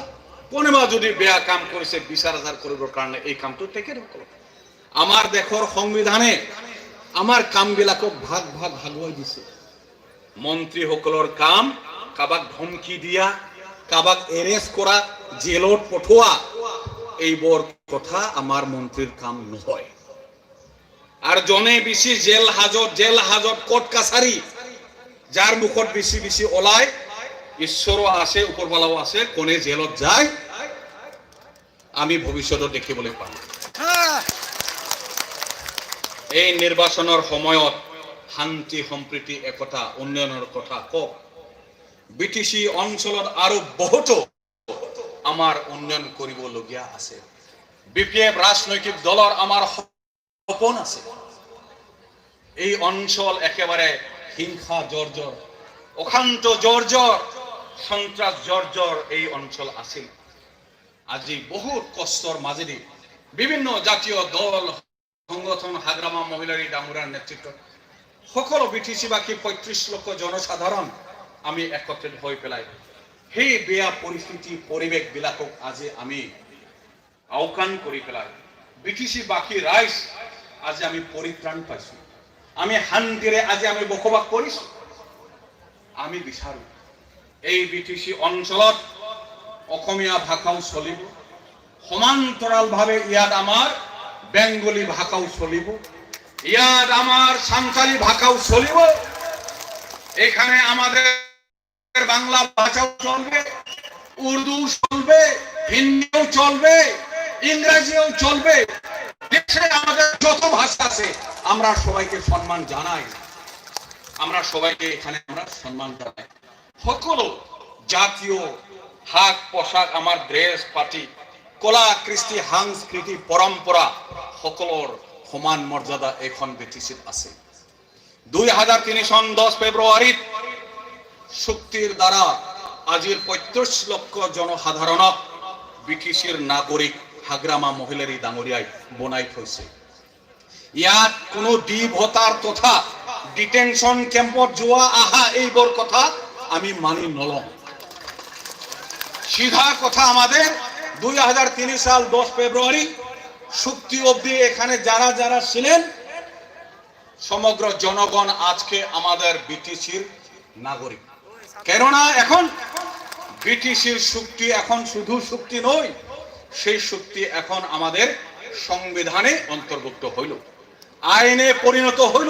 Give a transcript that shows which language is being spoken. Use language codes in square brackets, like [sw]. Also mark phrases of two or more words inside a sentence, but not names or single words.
[as] কোনোবা যদি বেয়া কাম কৰিছে বিচাৰ আচাৰ কৰিবৰ কাৰণে এই কামটো তেখেতসকল আমাৰ দেশৰ সংবিধানে আমাৰ কামবিলাকক ভাগ ভাগুৱাই দিছে মন্ত্ৰী সকলৰ কাম কাবাক ধমকি দিয়া কাবাক এরেস্ট করা জেলত পঠোয়া এইবোৰ কথা আমার মন্ত্রীর কাম নহয় আর জনে বেশি জেল হাজত কোর্ট কাছারি যার মুখত বেশি ওলায় ঈশ্বরও আছে উপরবালাও আছে কোনে জেলত যায় আমি ভবিষ্যতে দেখিবলৈ পাম এই নির্বাচনের সময়ত শান্তি সম্প্রীতি একতা উন্নয়নের কথা কক বিটিসি অঞ্চলত আৰু বহুতো আমাৰ উন্নয়ন কৰিবলগীয়া আছে বিপিএফ ৰাজনৈতিক দলৰ আমাৰ সপোন আছে এই অঞ্চল একেবারে হিংসা জর্জর, অশান্ত জর্জর, সন্ত্রাস জর্জর এই অঞ্চল আছিল। আজি বহুত কষ্টৰ মাজেদি বিভিন্ন জাতীয় দল সংগঠন হাগ্ৰামা মহিলাৰী ডাঙৰীয়াৰ নেতৃত্বত সকলো বিটিচিবাসী ৩৫ লক্ষ জনসাধাৰণ আমি একত্ৰিত হৈ পেলাই সেই বেয়া পৰিস্থিতি পৰিৱেশবিলাকক আজি আমি আওকাণ কৰি পেলাই বিটিচিবাসী ৰাইজ আজি আমি পৰিত্ৰাণ পাইছো। আমি শান্তিৰে আজি আমি বসবাস কৰিছো। আমি বিচাৰো এই বিটিচি অঞ্চলত অসমীয়া ভাষাও চলিব, সমান্তৰালভাৱে ইয়াত আমাৰ বেংগলী ভাষাও চলিব, ইয়াত আমার সাঁওতালি ভাষাও চলিব, [bn] এখানে আমাদের বাংলা ভাষাও চলবে, উর্দু চলবে, হিন্দিও চলবে, ইংরেজিও চলবে। দেশে আমাদের যত ভাষা আছে আমরা সবাইকে সম্মান জানাই, আমরা সবাইকে এখানে আমরা সম্মান জানাই। [as] সকল জাতীয় হাক পোশাক আমার ড্রেস পাতি কলা কৃষ্টি সাংস্কৃতি পৰম্পৰা সকলৰ সমান মৰ্যাদা এখন বিটিচিত আছে। 2003 চন 10 ফেব্ৰুৱাৰীত চুক্তিৰ দ্বাৰা আজিৰ 35 লক্ষ জনসাধাৰণক বিটিচিৰ নাগৰিক হাগ্ৰামা মহিলাৰী ডাঙৰীয়াই বনাই থৈছে। ইয়াত কোনো দ্বিভতাৰ তথা ডিটেনশন কেম্পত যোৱা আহা এইবোৰ কথা আমি মানি নলওঁ। [bn] সিধা কথা আমাদের 2003 সাল 10 ফেব্রুয়ারি চুক্তি অবধি এখানে যারা যারা ছিলেন সমগ্র জনগণ আজকে আমাদের বিটিসির নাগরিক। কেননা এখন বিটিসির চুক্তি এখন শুধু চুক্তি নয়, সেই চুক্তি এখন আমাদের সংবিধানে অন্তর্ভুক্ত হইল, আইনে পরিণত হইল।